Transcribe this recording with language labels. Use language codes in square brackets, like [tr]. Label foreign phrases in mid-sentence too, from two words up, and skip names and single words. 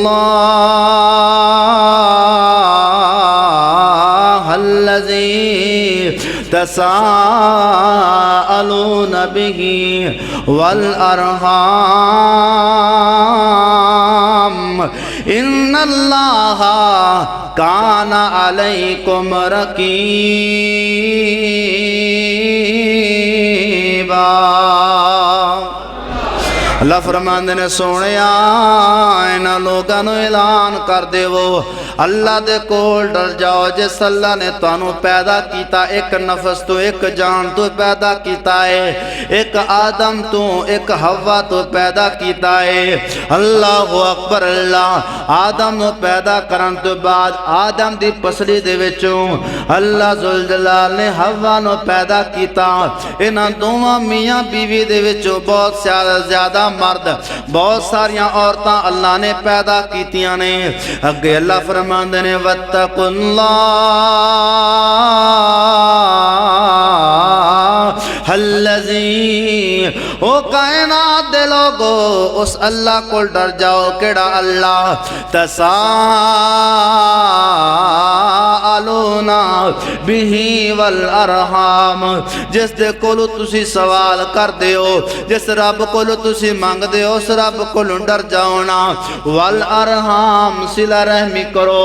[ar] الله الذي تساءلون به والأرحام إن الله كان عليكم رقيبا۔ [pa] اللہ فرماندے نے سونیا اینا لوگاں نو اعلان کر دے وہ اللہ دے کول ڈر جاؤ جس اللہ نے تانوں پیدا کیتا ایک نفس تو ایک جان تو پیدا کیتا ہے، ایک آدم تو ایک حوا تو پیدا کیتا ہے۔ اللہ اکبر اللہ آدم نو پیدا کرن تو بعد آدم دی پسلی دے وچوں اللہ ذوالجلال نے حوا نو پیدا کیتا۔ انہاں دوواں میاں بیوی دے وچوں بہت زیادہ مرد بہت ساریاں عورتاں اللہ نے پیدا کیتیاں نے۔ اگے اللہ فرماندے نے [ar] واتقوا اللہ الذی، [pa] او کائنات دے لوگو اس اللہ کو ڈر جاؤ کیڑا اللہ [ar] تساءلون بہ والارحام، [pa] جس دے کولو تسی سوال کر دیو، جس رب کولو تسی مانگ دیو اس رب کولو ڈر جاؤنا، والارحام صلہ رحمی کرو۔